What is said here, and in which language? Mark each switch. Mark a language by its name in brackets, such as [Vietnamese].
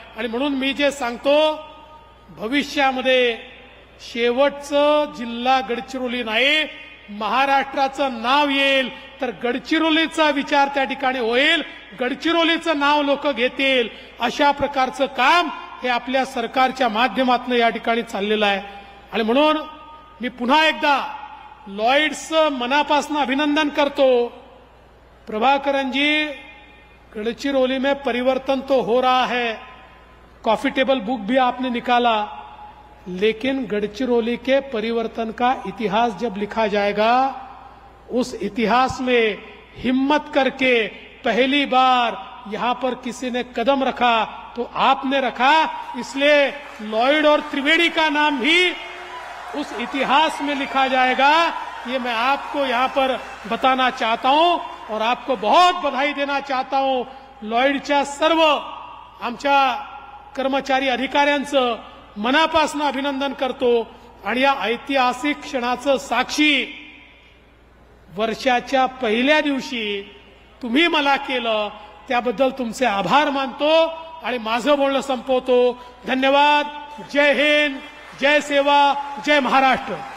[Marathi] आणि म्हणून मी जे सांगतो, भविष्यामध्ये शेवटचं जिल्हा गडचिरोली नाही, महाराष्ट्राचं नाव येईल तर गडचिरोलीचा विचार त्या ठिकाणी होईल, गडचिरोलीचं नाव लोक घेतील. अशा प्रकारचं काम हे आपल्या सरकारच्या माध्यमातून या ठिकाणी चाललेलं आहे. आणि म्हणून मी पुन्हा एकदा लॉयड्सचं मनापासून अभिनंदन करतो. [Hindi] प्रभाकरन जी, गडचिरोली में परिवर्तन तो हो रहा है, कॉफी टेबल बुक भी आपने निकाला, लेकिन गडचिरोली के परिवर्तन का इतिहास जब लिखा जाएगा, उस इतिहास में हिम्मत करके पहली बार यहां पर किसी ने कदम रखा तो आपने रखा. इसलिए लॉयड और त्रिवेदी का नाम भी उस इतिहास में लिखा जाएगा. ये मैं आपको यहां पर बताना चाहता हूं और आपको बहुत बधाई देना चाहता हूं. [Marathi] लॉयडच्या सर्व आमच्या कर्मचारी अधिकाऱ्यांचं मनापासून अभिनंदन करतो. आणि या ऐतिहासिक क्षणाचं साक्षी वर्षाच्या पहिल्या दिवशी तुम्ही मला केलं, त्याबद्दल तुमचे आभार मानतो आणि माझं बोलणं संपवतो. धन्यवाद. जय हिंद, जय सेवा, जय महाराष्ट्र.